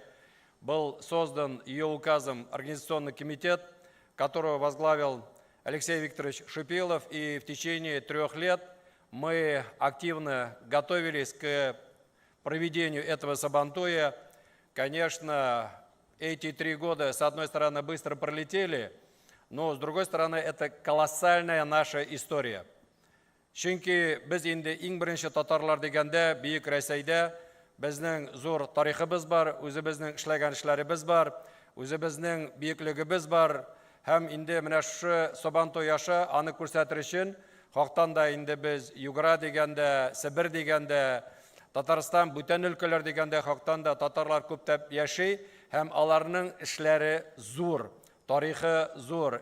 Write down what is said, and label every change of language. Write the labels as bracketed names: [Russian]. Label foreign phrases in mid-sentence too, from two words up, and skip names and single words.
[Russian] Был создан ее указом организационный комитет, которого возглавил Алексей Викторович Шипилов, и в течение 3 лет мы активно готовились к проведению этого Сабантуя. Конечно, эти 3 года, с одной стороны, быстро пролетели, но с другой стороны, это колоссальная наша история. [Tatar] Чөнки без инде иң беренче татарлар дигәндә, Бөек Рәсәйдә безнең зур тарихыбыз бар, үзебезнең эшләгән эшләребез бар, үзебезнең бөеклегебез бар. Һәм инде менә шу Сабантуй аша аны күрсәтер өчен хактан да инде без Югра дигәндә, Себер дигәндә, Татарстан, бүтән өлкәләр дигәндә хактан да татарлар күптәп яши, һәм аларның эшләре зур, тарихы зур.